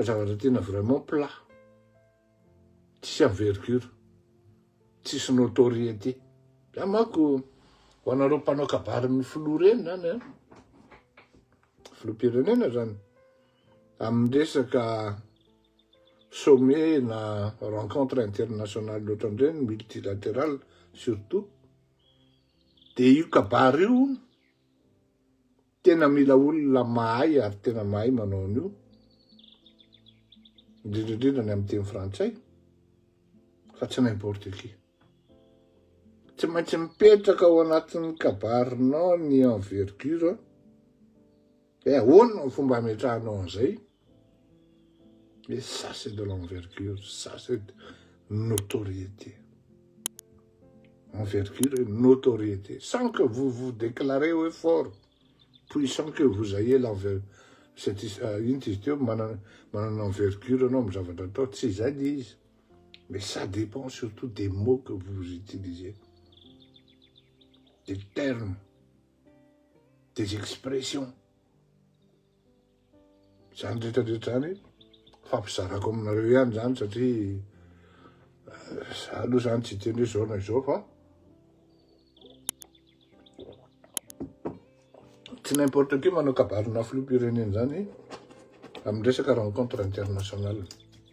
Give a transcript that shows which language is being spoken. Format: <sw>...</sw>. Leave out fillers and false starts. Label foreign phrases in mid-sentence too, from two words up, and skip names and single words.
<mg>zavatra tena</mg> <fr>vraiment plat</fr> <mg>tsisy envergure tsisy notoriété amako ho anareo mpanao kabary amin'ny filoha reny zany filoham-pirenena zany amin'ny resaka sommet na</mg> <fr>rencontre internationale</fr> <mg>loatran'ireny</mg> <fr>multilatéral surtout de</fr> <mg>io kabary io tena mila olona mahay ary tena mahay manao an'io indrindrandrindra ny amin'ny teny frantsay fa tsy</mg> <fr>n'importe qui</fr> <mg>tsy maintsy mipetraka ao anatin'ny kabarinao ny envergure ahoana ny fomba ametrahanao an'izay</mg> <fr>et ça c'est de l'envergure ça c'est de notoriété envergure et notoriété sans que vous vous déclarez au fort puis sans que vous ayez</fr> <mg>cette manana envergure anao amin'ny zavatra atao tsy zay le izy</mg> <fr>mais ça dépend surtout des mots que vous utilisez des termes des expressions</fr> <mg>zany rehetrarehetra zany fampizarako aminareo ihany zany satria za aloha zany tsy teny hoe zao na izao fa tsy</mg> <fr>n'importe qui</fr> <mg>manao kabarina filoham-pirenena zany amin'ny resaka</mg> <fr>rencontre internationale</fr>